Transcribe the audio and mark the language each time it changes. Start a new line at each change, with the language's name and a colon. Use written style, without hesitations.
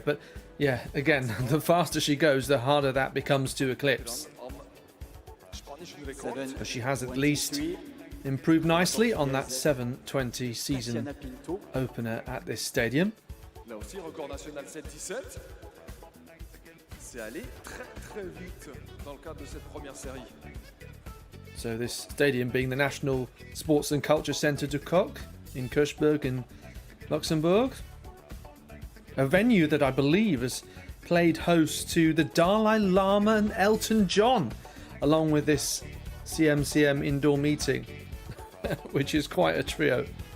English: But yeah, again, the faster she goes, the harder that becomes to eclipse. But she has at least improved nicely on that 7:20 season opener at this stadium.
French: Là aussi, record national 7:17. C'est allé très vite dans le cadre de cette première série.
English: So this stadium being the National Sports and Culture Centre du Coq in Kirchberg in Luxembourg. A venue that I believe has played host to the Dalai Lama and Elton John, along with this CMCM indoor meeting, which is quite a trio.